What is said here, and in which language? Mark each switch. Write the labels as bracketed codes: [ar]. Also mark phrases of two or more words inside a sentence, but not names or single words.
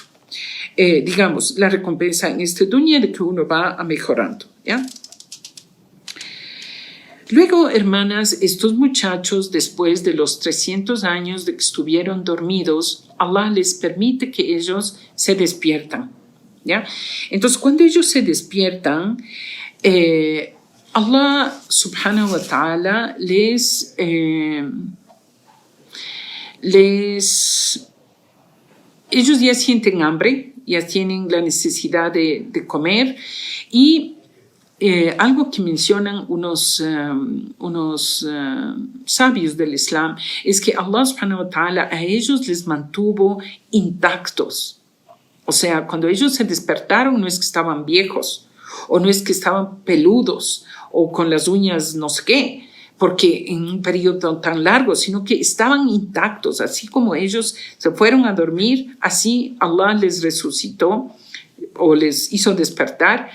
[es] Digamos, la recompensa en este dunya de que uno va mejorando, ¿ya? Luego, hermanas, estos muchachos, después de los 300 años de que estuvieron dormidos, Allah les permite que ellos se despiertan, ¿ya? Entonces, cuando ellos se despiertan, Allah [ar] سبحانه وتعالى [es] ellos ya sienten hambre, ya tienen la necesidad de comer. Y algo que mencionan unos sabios del Islam es que Allah [ar] سبحانه وتعالى [es] a ellos les mantuvo intactos. O sea, cuando ellos se despertaron no es que estaban viejos o no es que estaban peludos o con las uñas no sé qué, porque en un periodo tan largo, sino que estaban intactos. Así como ellos se fueron a dormir, así Allah les resucitó o les hizo despertar.